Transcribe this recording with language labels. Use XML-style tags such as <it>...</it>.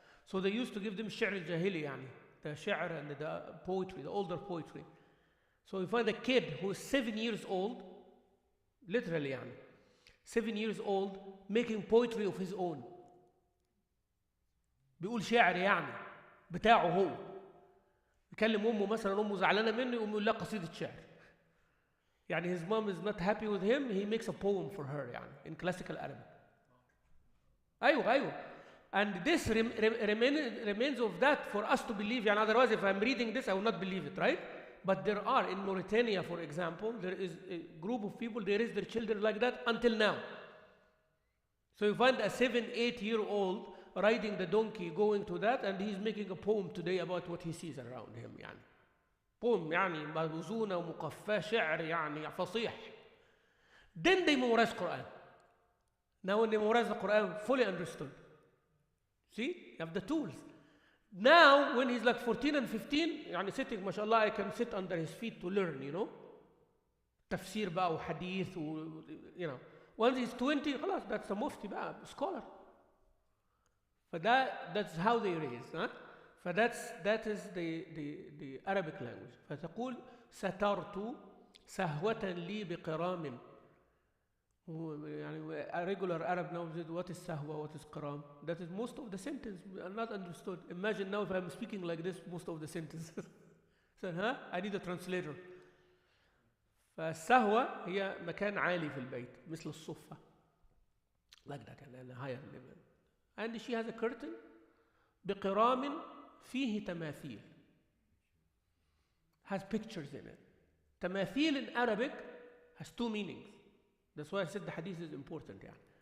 <en>So they used to give them</en> <ar>شعر الجاهلي</ar> <en>يعني, the شعر and the poetry, the older poetry. So you find a kid who is 7 years old, literally يعني, 7 years old, making poetry of his own.</en> <ar>بيقول شعر يعني بتاعه هو. يكلم أمه مثلا, أمه زعلانة منه, يقوم يقول لها قصيدة شعر.</ar> <en>يعني his mom is not happy with him, he makes a poem for her يعني, in classical Arabic.</en> <ar>أيوة.</ar> <en>And this remains of that for us to believe. يعني otherwise, if I'm reading this, I will not believe it, right? But there are, in Mauritania, for example, there is a group of people, they raise their children like that until now. So you find a 7-8-year-old riding the donkey, going to that, and he's making a poem today about what he sees around him يعني.</en> <ar>poem يعني موزونة ومقفاة, شعر يعني فصيح.</ar> <en>Then they memorize Quran. Now when they memorize the Quran, fully understood. See, you have the tools. Now when he's like 14 and 15, يعني sitting, ما شاء الله, I can sit under his feet to learn, you know.</en> <ar>تفسير بقى وحديث</ar> <en>you know. Once he's 20, خلاص, that's a mufti بقى, scholar. That's how they raise, huh? That is the Arabic language.</en> <ar>فتقول سترت سهوة لي بقرام.</ar> <en>يعني a regular Arab now says, what is sahwa, what is qaram? That is most of the sentence are not understood. Imagine now if I'm speaking like this, most of the sentences. So, huh? I need a translator.</en> <ar>فالسهوة هي مكان عالي في البيت مثل الصفة.</ar> <en>Like that, and a higher level. And she has a curtain</en> <ar>بقرام فيه تماثيل.</ar> <en>Has pictures in it. تماثيل in Arabic has two meanings. That's why I said the hadith is important.</en> <ar>يعني.</ar>